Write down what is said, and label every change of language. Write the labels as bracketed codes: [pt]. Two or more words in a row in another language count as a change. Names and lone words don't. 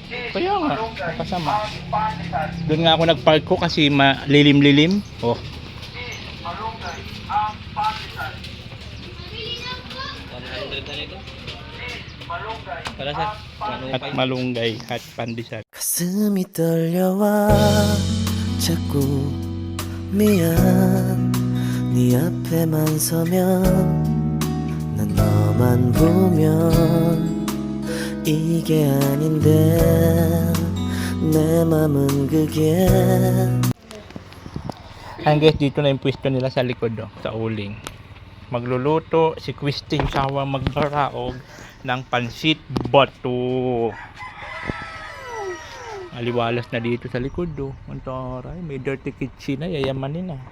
[tl] Kaya nga, kasama. Doon nga ako nagpark ko kasi malilim-lilim. Oh. 100 na nito. Pala sir, At malunggay at pandesal. [ko] 가슴이 떨려와 자꾸 미안 네 앞에만 서면 난 너만 보면 이게 아닌데 내 맘은 그게 [tl] Ayan guys, dito na yung pwesto nila sa likod oh, sa uling. Magluluto si Christine Sawa magbaraog ng pansit bato. Aliwalas na dito sa likod oh. Ang taray, may [en] dirty kitchen [tl] na, yayamanin na.